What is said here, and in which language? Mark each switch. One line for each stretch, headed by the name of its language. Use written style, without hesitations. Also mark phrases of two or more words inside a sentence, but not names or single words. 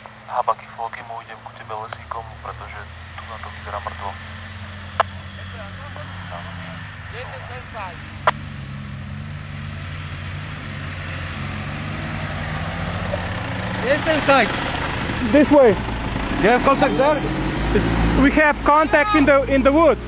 Slovak: Habaki Flokimu, idem ku tebe lesíkom, pretože tu na to vyzerá mŕtvo.
English: Yes, inside. This way. You have contact there? We have contact in the woods.